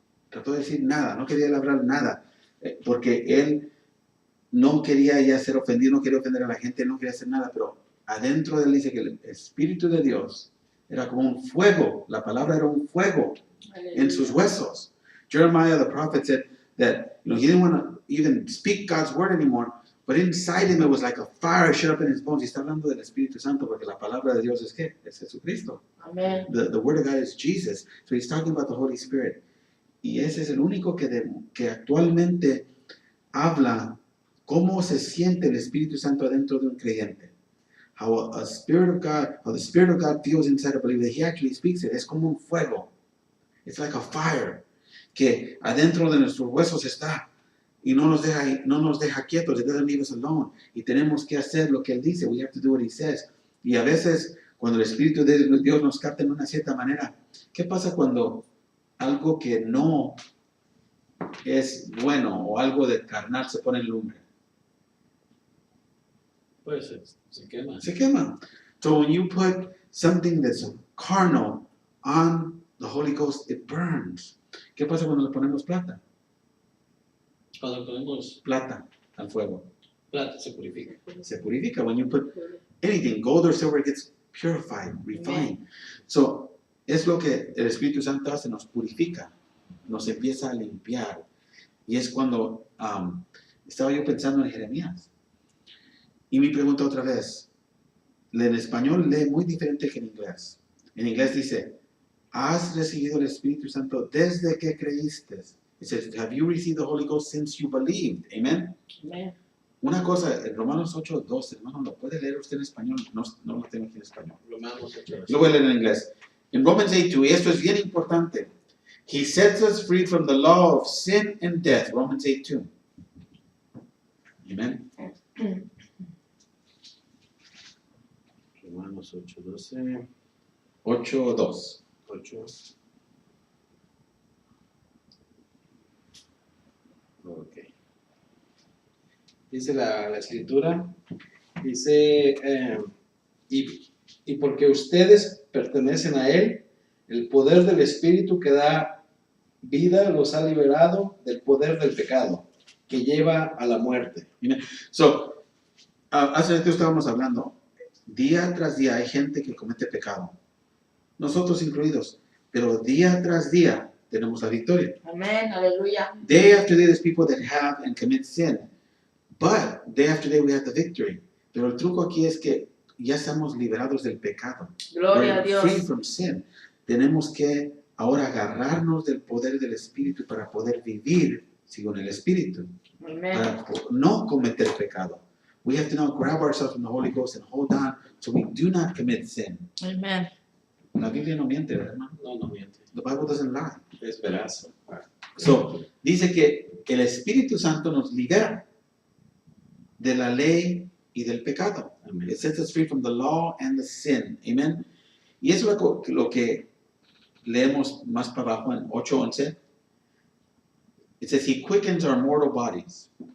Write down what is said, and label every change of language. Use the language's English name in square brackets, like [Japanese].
[Spanish] Trató de decir nada, no quería hablar nada, porque él no quería ya ser ofendido, no quería ofender a la gente, no quería hacer nada, pero adentro de él dice que el Espíritu de Dios era como un fuego, la palabra era un fuego en sus huesos. [English] Jeremiah the prophet said that he didn't want to even speak God's word anymore, but inside him it was like a fire shut up in his bones. [Spanish] Y está hablando del Espíritu Santo porque la palabra de Dios es ¿qué? Es Jesucristo. Amén. [English] The word of God is Jesus. So he's talking about the Holy Spirit. [Spanish] Y ese es el único que actualmente habla cómo se siente el Espíritu Santo adentro de un creyente. [English] How the Spirit of God feels inside a believer. He actually speaks it. [Spanish] Es como un fuego. [English] It's like a fire [Spanish] que adentro de nuestros huesos está y no nos deja quietos. [English] It doesn't leave us alone. [Spanish] Y tenemos que hacer lo que Él dice. [English] We have to do what He says. [Spanish] Y a veces, cuando el Espíritu de Dios nos capta en una cierta manera, ¿qué pasa cuando algo que no es bueno o algo de carnal se pone en lumbre? Pues se quema. Se quema. [English] So when you put something that's carnal on the Holy Ghost, it burns. [Spanish] ¿Qué pasa cuando le ponemos plata? Cuando ponemos Plata al fuego. plata, se purifica. Se purifica. [English] When you put anything, gold or silver, it gets purified, refined. So, [Spanish] es lo que el Espíritu Santo hace, nos purifica, nos empieza a limpiar. Y es cuando estaba yo pensando en Jeremías. Y mi pregunta otra vez, en español lee muy diferente que en inglés. En inglés dice, ¿has recibido el Espíritu Santo desde que creíste? [English] It says, have you received the Holy Ghost since you believed? Amen. [Spanish] Amén. Una cosa, en Romanos 8:12, hermano, ¿lo puede leer usted en español? No lo tengo aquí en español. Romanos 8. Lo voy a leer en inglés. En Romans 8:2, y esto es bien importante. [English] He sets us free from the law of sin and death. Romans 8:2. Amen. [Spanish] Romanos 8:12. 8:2. 8. dice la escritura, dice, y porque ustedes pertenecen a Él, el poder del Espíritu que da vida los ha liberado del poder del pecado, que lleva a la muerte. [English] So, [Spanish] hace rato estábamos hablando, día tras día hay gente que comete pecado, nosotros incluidos, pero día tras día tenemos la victoria. Amén, aleluya. [English] Day after day there's people that have and commit sin, but day after day we have the victory. [Spanish] Pero el truco aquí es que ya estamos liberados del pecado. Gloria a [English] We're [Spanish] Dios. [English] free from sin. [Spanish] Tenemos que ahora agarrarnos del poder del Espíritu para poder vivir según el Espíritu, Amén. para no cometer pecado. [English] We have to now grab ourselves from the Holy Ghost and hold on so we do not commit sin. [Spanish] Amén. La Biblia no miente, ¿verdad, hermano? No miente. [English] The Bible doesn't lie. [Spanish] Es veraz. [English] So, [Spanish] dice que el Espíritu Santo nos libera de la ley y del pecado. Amén. [English] It sets us free from the law and the sin. Amen. [Spanish] Y eso es lo que leemos más para abajo en 8:11. [English] It says, He quickens our mortal bodies.